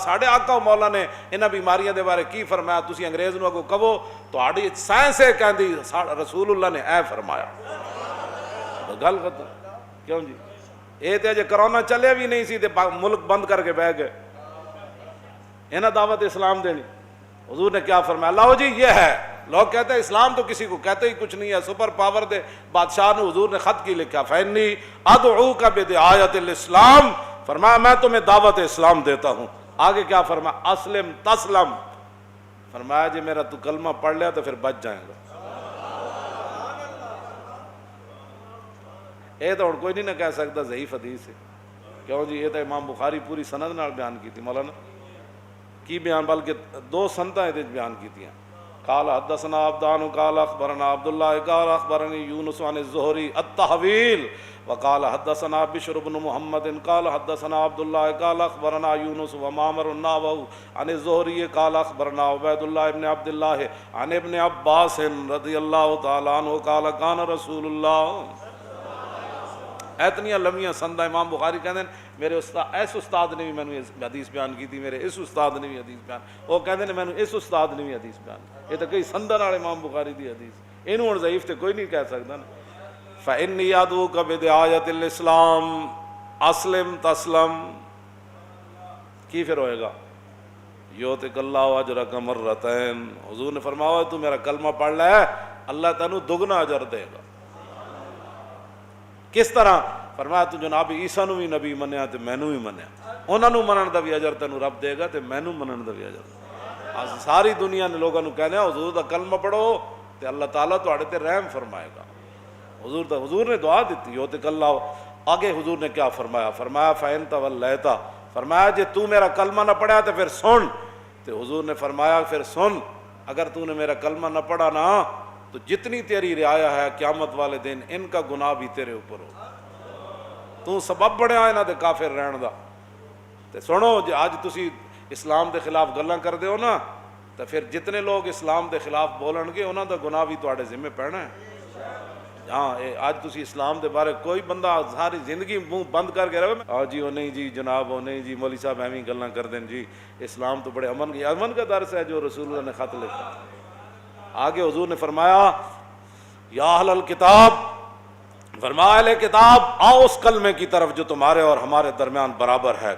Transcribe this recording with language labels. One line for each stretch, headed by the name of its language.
Punjabi: ساڈے آقا مولا نے انہاں بیماریاں دے بارے کی فرمایا؟ تسی انگریز نو اگوں کہو تہاڈی سائنس ہے کہندی رسول اللہ نے اے فرمایا. گل ختم. کیوں جی؟ یہ تے اجے کرونا چلیا بھی نہیں سی تے ملک بند کر کے بہ گئے. انہاں دعوت اسلام دینی.
Urdu: حضور نے کیا فرمایا؟ اللہ جی یہ ہے. لوگ کہتے ہیں اسلام تو کسی کو کہتے ہی کچھ نہیں ہے, سپر پاور دے بادشاہ نے حضور نے خط کی لکھا
Arabic: فإنی ادعوک بدعایۃ الاسلام,
Urdu: فرمایا میں تمہیں دعوت اسلام دیتا ہوں. آگے کیا فرمایا؟
Arabic: اسلم تسلم,
Urdu: فرمایا جی میرا تو کلمہ پڑھ لیا تو پھر بچ جائیں گا. یہ تو کوئی نہیں نہ کہہ سکتا ضعیف حدیث ہے.
Punjabi: کیوں جی؟ یہ تو امام بخاری پوری سند نال بیان کی تھی مولانا کی بیان، بلکہ دو سنتاں یہ بیان کی تھی.
Arabic: قال حدثنا عبدان قال اخبرنا عبد الله قال اخبرني يونس عن الزهري التحويل وقال حدثنا بشر بن محمد قال حدثنا عبد الله قال اخبرنا يونس ومعمر النحو عن الزهري قال اخبرنا عبيد الله بن عبد الله عن ابن عباس رضي الله تعالى عنه قال كان رسول الله.
Punjabi: اتنی لمبیاں سندا امام بخاری کہندے میرے استاد اس استاد نے بھی مینوں حدیث بیان کی تھی، میرے اس استاد نے بھی حدیث بیان، وہ کہندے نے مینوں اس استاد نے بھی حدیث بیان. یہ تو کئی سنداں نال امام بخاری دی حدیث، اینوں ہن ضعیف تے کوئی نہیں کہہ سکدا نا.
Arabic: فإني أدعوك بدعاية الإسلام اسلم تسلم.
Punjabi: کی پھر ہوئے گا؟
Arabic: یؤتک اللہ اجرک مرتین.
Punjabi: حضور نے فرمایا تو میرا کلمہ پڑھ لے اللہ تینوں دگنا اجر دے گا. کس طرح؟ فرمایا تو جناب عیسیٰ نو بھی نبی منیا تے مینوں بھی منیا، انہاں نو منن دا بھی اجر تینوں رب دے گا تے مینوں منن دا بھی اجر. ساری دنیا نے لوگاں نو کہنا حضور دا کلمہ پڑھو تے اللہ تعالیٰ تہاڈے تے رحم فرمائے گا. حضور نے دعا دیتی یؤتک اللہ. آگے حضور نے کیا فرمایا؟ فرمایا
Arabic: فإن تولیت،
Punjabi: فرمایا جے تو میرا کلمہ نہ پڑھا تو پھر سن.
Urdu: تو حضور نے فرمایا پھر سن، اگر تو نے میرا کلمہ نہ پڑھا نا تو جتنی تیری رعایا ہے قیامت والے دن ان کا گناہ بھی تیرے اوپر ہو.
Punjabi: تو سبب بڑھیا انہاں دے کافر رہن دا. تے سنو جے اج تسی اسلام دے خلاف گلاں کردے ہو نا تو پھر جتنے لوگ اسلام دے خلاف بولن گے انہاں دا گناہ بھی تواڈے ذمہ پینا ہے. ہاں آج تسی اسلام دے بارے کوئی بندہ ساری زندگی منہ بند کر کے رہے ہاں جی وہ نہیں جی جناب وہ نہیں جی مولوی صاحب ایویں گلاں کر دیں جی اسلام تو بڑے امن کا درس ہے جو رسول اللہ نے خط لکھا.
Urdu: آگے حضور نے فرمایا
Arabic: یا اہل الکتاب،
Urdu: فرمایا اہل کتاب آؤ اس کلمے کی طرف جو تمہارے اور ہمارے درمیان برابر ہے.